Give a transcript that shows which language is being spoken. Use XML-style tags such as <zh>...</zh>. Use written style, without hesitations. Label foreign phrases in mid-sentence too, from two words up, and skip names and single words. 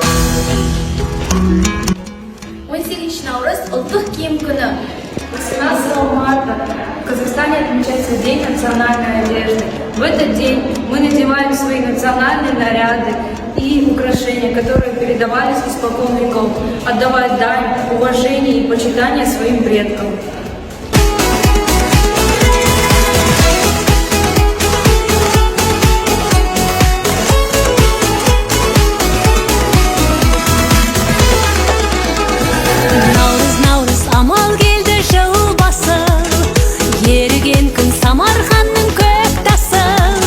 <kk>18 Наурыз – ұлттық киім күні.</kk> <ru>18 марта в Казахстане отмечается День национальной одежды. В этот день мы надеваем свои национальные наряды и украшения, которые передавались испокон веков, отдавая дань, уважение и почитание своим предкам.</ru> <kk>Амал келді жыл басыл, еріген күн Самарқанның көк тасыл.</kk>